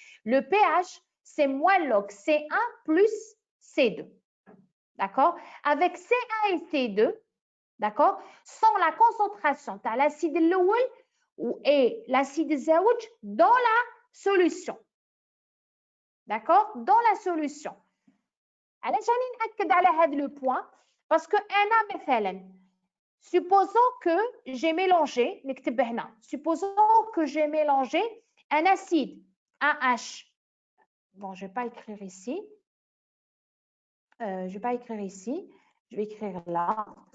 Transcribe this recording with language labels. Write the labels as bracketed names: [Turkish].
[French] Le pH, c'est moins log C1 plus C2. D'accord? Avec C1 et C2, d'accord? Sans la concentration [Arabic] تاع [French] l'acide [Arabic] الأول [French] et l'acide زوج dans la solution. D'accord? Dans la solution. [Arabic] علاش راني نأكد على هذا [French] le point? Parce que [Arabic] أنا مثلا [French] supposons que j'ai mélangé, [Arabic] نكتب هنا, [French] supposons que j'ai mélangé un acide AH. Bon, je ne vais pas écrire ici. Je vais pas écrire ici. Je vais écrire là.